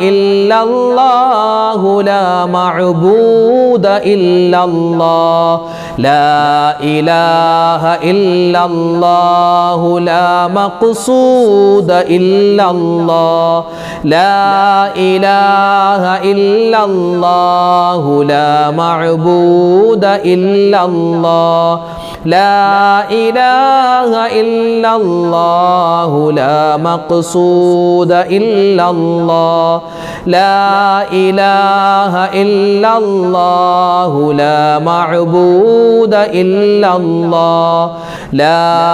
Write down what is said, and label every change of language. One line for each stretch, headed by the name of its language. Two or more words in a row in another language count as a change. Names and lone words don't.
Arabic: إلا الله لا معبود إلا الله لا إله إلا الله لا مقصود إلا الله لا إله إلا الله لا معبود إلا الله لا إله إلا الله لا مقصود إلا الله لا إله إلا الله لا معبود إلا الله لا